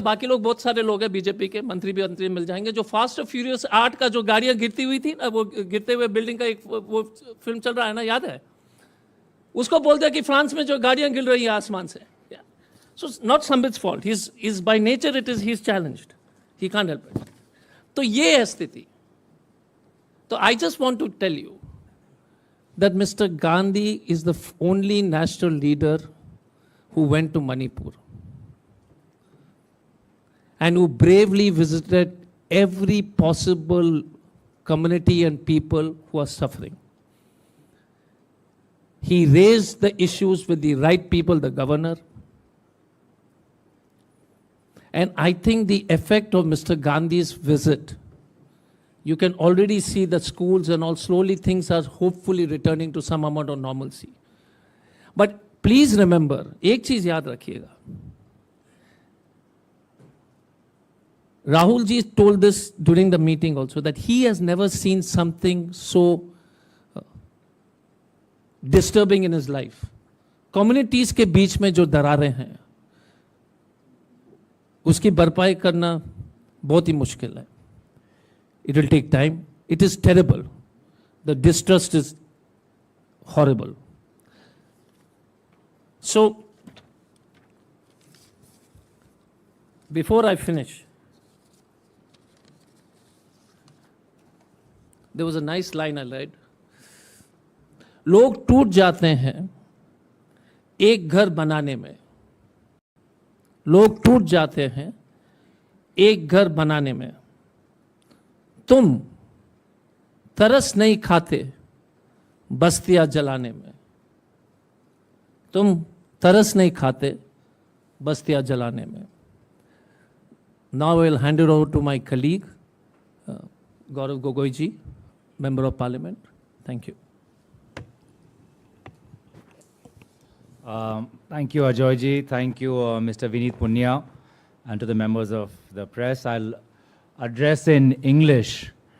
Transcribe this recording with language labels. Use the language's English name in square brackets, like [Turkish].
[Hindi] बाकी लोग, बहुत सारे लोग हैं बीजेपी के, मंत्री भी मिल जाएंगे, जो फास्ट और फ्यूरियस 8 का जो गाड़ियां गिरती हुई थी ना, वो गिरते हुए बिल्डिंग का एक वो फिल्म चल रहा है ना, याद है? उसको बोल दिया कि फ्रांस में जो गाड़ियां गिर रही है आसमान से। [English] So not Sambit's fault, he is by nature it is he is challenged, he can't help it. [Hindi] तो ये है स्थिति। [English] So I just want to tell you that Mr. Gandhi is the only national leader who went to Manipur and who bravely visited every possible community and people who are suffering. He raised the issues with the right people, the governor. And I think the effect of Mr. Gandhi's visit, you can already see that schools and all, slowly things are hopefully returning to some amount of normalcy. But please remember, [Hindi] एक चीज याद रखिएगा, [English] Rahul ji told this during the meeting also, that he has never seen something so disturbing in his life. [Hindi] Communities के बीच में जो दरारें हैं, उसकी भरपाई करना बहुत ही मुश्किल है। [English] It will take time. It is terrible. The distrust is horrible. So, before I finish, there was a nice line I read. [Hindi] लोग टूट जाते हैं एक घर बनाने में, लोग टूट जाते हैं एक घर बनाने में, तुम तरस नहीं खाते बस्तियां जलाने में, तुम तरस नहीं खाते बस्तियां जलाने में। [English] Now I will hand it over to my colleague, Gourav Gogoi ji, Member of Parliament. Thank you. Thank you, Ajoy ji. Thank you, Mr. Vineet Punya, and to the members of the press. I'll address in English.